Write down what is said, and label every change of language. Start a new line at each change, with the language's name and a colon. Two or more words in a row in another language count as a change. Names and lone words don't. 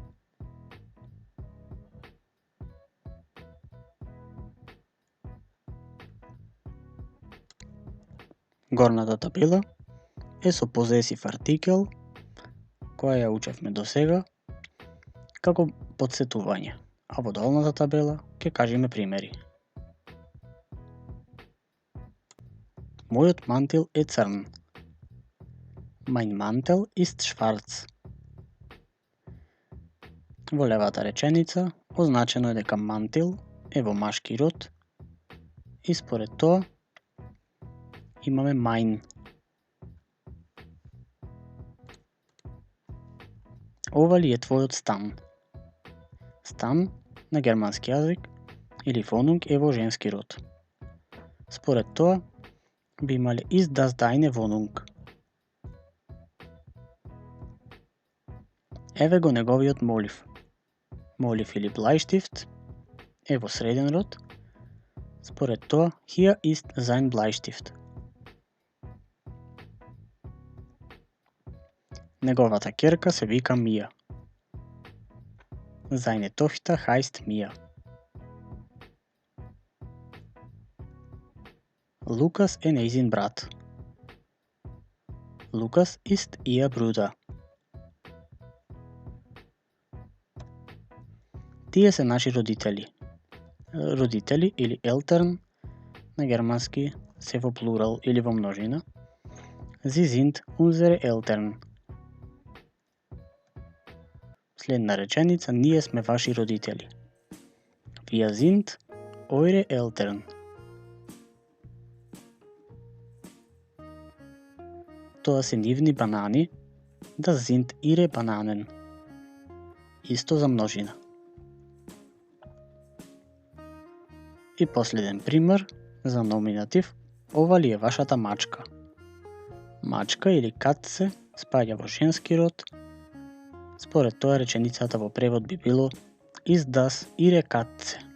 Macedonian: Горната табела е со позесив артикел која ја учевме до сега како подсетување, а во долната табела ќе кажеме примери. Мојот мантил е црн.
German: Mein Mantel ist schwarz.
Macedonian: Во левата реченица означено е дека мантил е во машки род и според тоа имаме mein. Ова ли е твојот стан? Стан на германски јазик или Wohnung е во женски род. Според тоа би имале
German: ist das deine Wohnung?
Macedonian: Еве го неговиот молив. Молив или Bleistift е во среден род. Според тоа
German: hier ist sein Bleistift.
Macedonian: Неговата ќерка се вика Мија.
German: Seine Tochter heißt Mia.
Macedonian: Lukas е нејзин брат.
German: Lukas ist ihr Bruder.
Macedonian: Тие се наши родители. Родители или Eltern на германски се во плурал или во множина.
German: Sie sind unsere Eltern.
Macedonian: Следна реченица, ние сме ваши родители.
German: Wir sind eure Eltern.
Macedonian: Тоа се нивни банани.
German: Das sind ihre Bananen.
Macedonian: Исто за множина. И последен пример за номинатив. Ова ли е вашата мачка? Мачка или катце спаѓа во женски род. Според тоа реченицата во превод би било
German: Ist das ihre Katze?